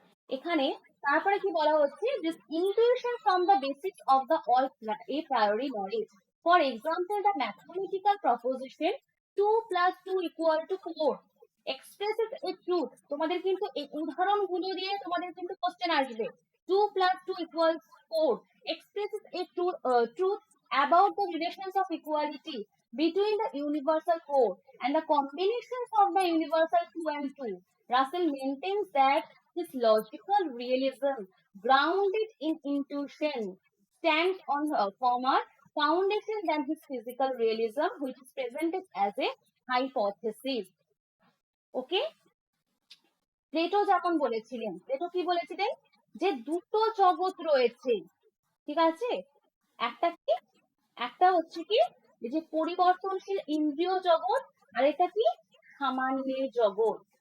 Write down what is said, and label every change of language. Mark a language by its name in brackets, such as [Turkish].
[Bangla] এখানে তারপরে কি বলা হচ্ছে, যে [English] Intuition from the basics of the all a priori knowledge, for example the mathematical proposition 2 + 2 = 4 expresses a truth। [Bangla] তোমাদের কিন্তু এই উদাহরণগুলো দিয়ে তোমাদের কিন্তু কোশ্চেন আসবে। [English] 2 + 2 = 4 expresses a truth about the relations of equality between the universal 4 and the combinations of the universal 2 and 2. Russell maintains that his logical realism, grounded in intuition, stands on a firmer foundation than his physical realism, which is presented as a hypothesis. [Bangla] Okay, Plato যখন বলেছিলেন, Plato কি বলেছিলেন, যে দুটো জগৎ রয়েছে। ঠিক আছে, একটা কি, একটা হচ্ছে কি এই যে পরিবর্তনশীল ইন্দ্রিয় জগৎ, আর এটা কি সামান্যের জগৎ।